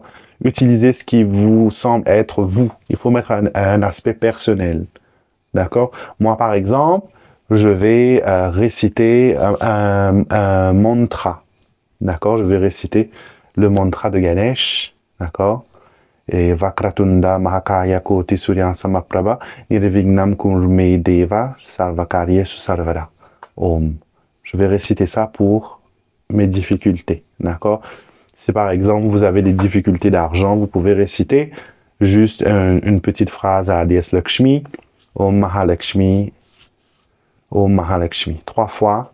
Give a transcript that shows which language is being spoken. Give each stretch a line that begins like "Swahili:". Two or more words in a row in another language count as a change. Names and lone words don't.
French: Utilisez ce qui vous semble être vous. Il faut mettre un aspect personnel, d'accord? Moi, par exemple, je vais réciter un mantra, d'accord? Je vais réciter le mantra de Ganesh, d'accord?
Sanskrit: Et वक्रतुण्ड महाकाय कोटि सूर्य समप्रभ निर्विघ्नं कुर्मे देव सर्वकार्ये सुसर्वदा. Om.
French: Je vais réciter ça pour mes difficultés, d'accord? Si par exemple vous avez des difficultés d'argent, vous pouvez réciter juste une petite phrase à Déesse Lakshmi,
Sanskrit: ॐ महालक्ष्मी, ॐ महालक्ष्मी,
French: 3 fois.